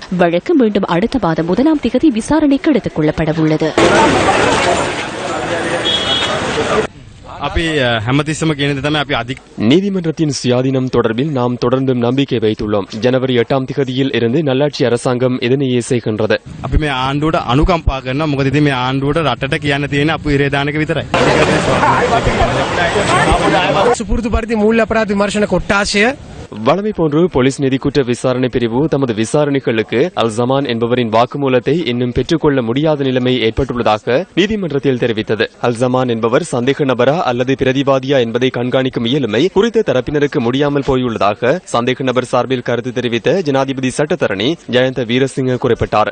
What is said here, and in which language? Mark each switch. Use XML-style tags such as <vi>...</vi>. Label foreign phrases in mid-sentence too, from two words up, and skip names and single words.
<ta>வழக்கு மீண்டும் அடுத்த மாதம் 1ஆம் தேதி விசாரணைக்கு எடுத்துக் கொள்ளப்பட உள்ளது. நீதிமன்றத்தின் சுயாதீனம் தொடர்பில் நாம் தொடர்ந்து நம்பிக்கை வைத்துள்ளோம். ஜனவரி 8ஆம் தேதியில் இருந்து நல்லாட்சி அரசாங்கம் இதனையே செய்கின்றது.</ta> <si>ආණ්ඩුවට අනුකම්පා කරනවා. මොකද ඉතින් මේ ආණ්ඩුවට රටට කියන්න තියෙන අපු ඉරේදානක විතරයි. සුපුරුදු පරිදි මූල්‍ය අපරාධ විමර්ශන කොට්ටාශය</si> <ta>வழமை போன்று போலீஸ் நிதிக்குற்ற விசாரணை பிரிவு தமது விசாரணைகளுக்கு அல் ஜமான் என்பவரின் வாக்குமூலத்தை இன்னும் பெற்றுக்கொள்ள முடியாத நிலைமை ஏற்பட்டுள்ளதாக நீதிமன்றத்தில் தெரிவித்தது. அல் ஜமான் என்பவர் சந்தேக நபரா அல்லது பிரதிவாதியா என்பதை கண்காணிக்கும் இயலுமை குறித்த தரப்பினருக்கு முடியாமல் போயுள்ளதாக சந்தேக நபர் சார்பில் கருத்து தெரிவித்த ஜனாதிபதி சட்டத்தரணி ஜயந்த வீரசிங்க குறிப்பிட்டார்.</ta>